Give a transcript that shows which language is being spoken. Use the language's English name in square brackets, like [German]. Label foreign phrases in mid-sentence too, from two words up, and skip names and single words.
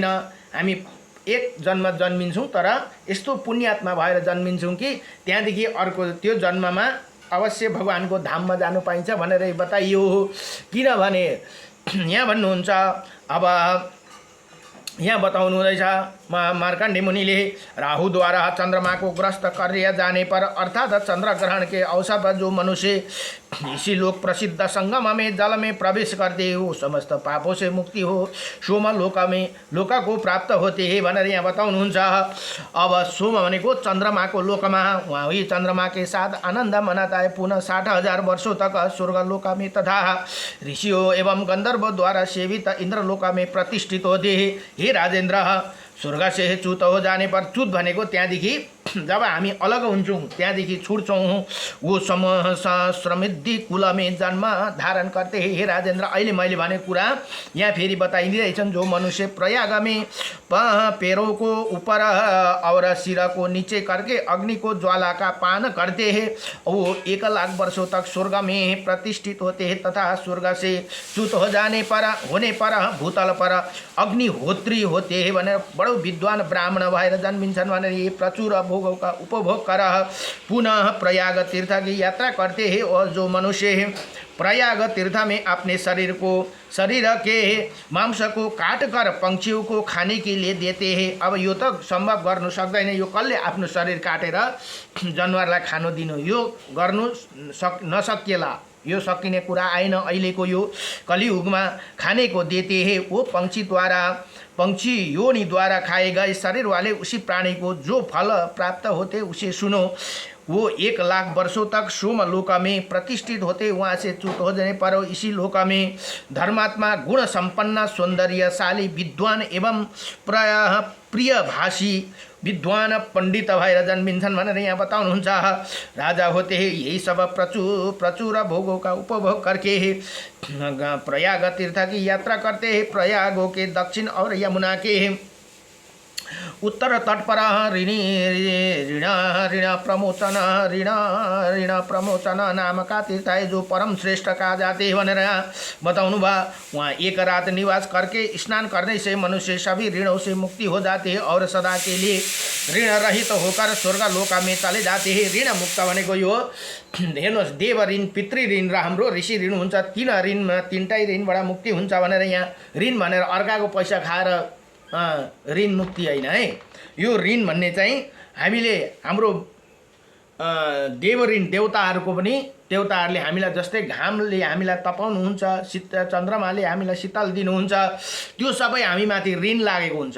[Nepali] हामी एक जन्म जन्मिन्छौँ तर यस्तो पुण्यात्मा भएर जन्मिन्छौँ कि त्यहाँदेखि अर्को त्यो जन्ममा अवश्य भगवान्को धाममा जानु पाइन्छ भनेर बताइयो। किनभने यहाँ भन्नुहुन्छ, अब यहाँ बताउनु हुँदैछ मार्कण्डेय मुनिले, [Hindi] राहुद्वारा चंद्रमा को ग्रस्त कार्य जाने पर अर्थात चंद्र ग्रहण के अवसर पर जो मनुष्य इसी लोक प्रसिद्ध संगम में जल में प्रवेश करते हो समस्त पापों से मुक्ति हो सोम लोक को प्राप्त होते हैं [Nepali] भनेर यहाँ बताउनुहुन्छ। अब सोम भनेको [Hindi] चंद्रमा को लोकमा, वही चंद्रमा के साथ आनंद मनाता है। पुनः 60,000 वर्षों तक स्वर्गलोक में तथा ऋषियों एवं गंधर्व द्वारा सेवित इंद्रलोक में प्रतिष्ठित होते हैं। हे राजेंद्र, स्वर्ग से च्युत हो जाने पर, [Nepali] च्युत भनेको त्यहाँदेखि जब हामी अलग हुन्छौँ त्यहाँदेखि छुट्छौँ, [Hindi] वो समूह समृद्धि कुल में जन्म धारण करते हे राजेंद्र। [Nepali] अहिले मैले भनेको कुरा यहाँ फेरि बताइदिँदैछन्। [Hindi] जो मनुष्य प्रयाग में पैरों को ऊपर और सिर को नीचे करके अग्नि को ज्वाला का पान करते हैं वो 1 लाख वर्षों तक स्वर्ग में प्रतिष्ठित होते हैं तथा स्वर्ग से च्युत हो जाने पर भूतल पर अग्निहोत्री होते हैं [Nepali] भनेर बडो विद्वान ब्राह्मण भएर जन्मिन्छन् भनेर [Hindi] ये प्रचुर भोगों का उपभोग कर पुनः प्रयाग तीर्थ की यात्रा करते हैं। और जो मनुष्य प्रयाग तीर्थ में अपने शरीर के मांस को काट कर पंक्षियों को खाने के लिए देते हैं। [Nepali] अब यो त संभव गर्नु सक्दैन, यो कसले आफ्नो शरीर काटेर जनावरलाई खानु दिनु, यो गर्नु नसकिएला, यो सकिने कुरा आएन। अहिलेको यो कलियुगमा [Hindi] खाने को देते हैं वो पंक्षी योनि द्वारा खाए गए शरीर वाले उसी प्राणी को जो फल प्राप्त होते उसे सुनो। वो 1 लाख वर्षों तक सोम लोक में प्रतिष्ठित होते, वहाँ से च्युत हो जाने पर इसी लोक में धर्मात्मा गुण संपन्न सौंदर्यशाली विद्वान एवं प्रियभाषी विद्वान पंडित [Nepali] भएर जन्मिन्छन् भनेर यहाँ बताउनुहुन्छ। [Hindi] राजा होते हैं यही सब प्रचुर भोगों का उपभोग करके प्रयाग तीर्थ की यात्रा करते हैं। प्रयागों के दक्षिण और यमुना के उत्तर तट पर ऋण प्रमोचन नाम का तीर्थ है जो परम श्रेष्ठ कहा जाते हैं [Nepali] भनेर बताउनु भयो। [Hindi] वहाँ 1 रात निवास करके स्नान करने से मनुष्य सभी ऋणों से मुक्ति हो जाते हैं और सदा के लिए ऋण रहित होकर स्वर्ग लोक में चले जाते हैं। [Nepali] ऋण मुक्त भनेको यो हेर्नुहोस्, देव ऋण, पितृ ऋण र हाम्रो ऋषि ऋण हुन्छ। 3 ऋणमा 3टै ऋणबाट मुक्ति हुन्छ भनेर यहाँ ऋण भनेर अर्काको पैसा खाएर ऋण मुक्ति होइन है। यो ऋण भन्ने चाहिँ हामीले हाम्रो देव ऋण देवताहरूको पनि, देवताहरूले हामीलाई जस्तै घामले हामीलाई तपाउनुहुन्छ, चन्द्रमाले हामीलाई शीतल दिनुहुन्छ, त्यो सबै हामीमाथि ऋण लागेको हुन्छ।